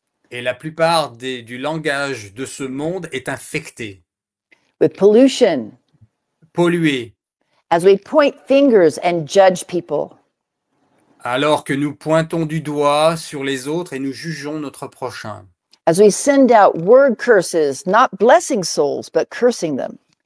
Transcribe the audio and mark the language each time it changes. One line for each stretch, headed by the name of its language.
French: Et la plupart du langage de ce monde est infecté,
English: with pollution
French: pollué,
English: as we point fingers and judge people.
French: alors que nous pointons du doigt sur les autres et nous jugeons notre prochain.
English: As we send out word curses, not blessing souls, but cursing them.